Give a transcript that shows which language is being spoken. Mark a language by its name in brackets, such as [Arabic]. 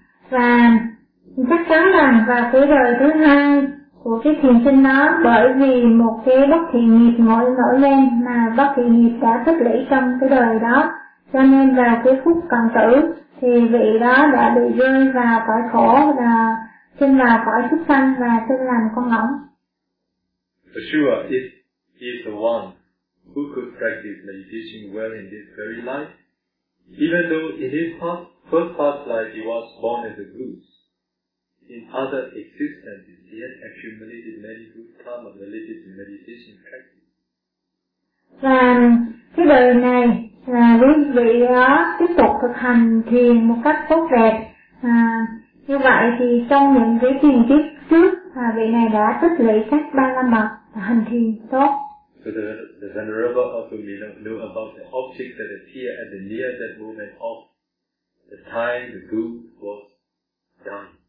[Vietnamese] Và chắc chắn rằng vào cái đời thứ hai của cái thiền sinh đó, bởi vì một cái bất thiện nghiệp nổi lên mà bất thiện nghiệp đã tích lũy trong cái đời đó, cho nên vào cái phút cận tử thì vị đó đã bị rơi vào cõi khổ là sinh là cõi súc sanh và sinh làm con ngỗng. [English] For sure, it's the one who could practice meditation well in this very life, even though in his first past life he was born as a goose. In other existences, he had accumulated many good karma related to meditation practice. [Vietnamese] Và cái đời này, quý vị đó tiếp tục thực hành thiền một cách tốt đẹp. Như vậy thì trong những cái thiền kiếp trước, vị này đã tích lũy các ba la mật và hành thiền tốt. [English] So the venerable also may not know about the object that appeared at the near that moment of the time the goose was done.